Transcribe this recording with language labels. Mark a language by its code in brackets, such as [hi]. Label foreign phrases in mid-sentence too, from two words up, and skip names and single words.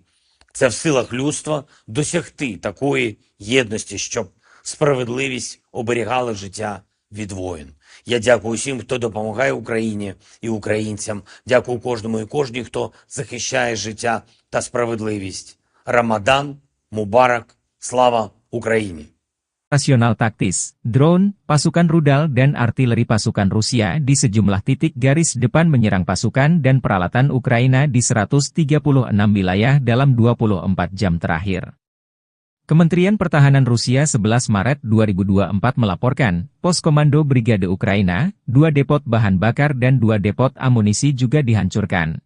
[uk] Це в силах людства досягти такої єдності, щоб справедливість оберігала життя від воїн. Я дякую всім, хто допомагає Україні і українцям. Дякую кожному і кожній, хто захищає життя та справедливість. [ar] رمضان مبارك. [uk] Слава Україні! [id] Operasional taktis, drone, pasukan rudal dan artileri pasukan Rusia di sejumlah titik garis depan menyerang pasukan dan peralatan Ukraina di 136 wilayah dalam 24 jam terakhir. Kementerian Pertahanan Rusia 11 Maret 2024 melaporkan, pos komando Brigade Ukraina, 2 depot bahan bakar dan 2 depot amunisi juga dihancurkan.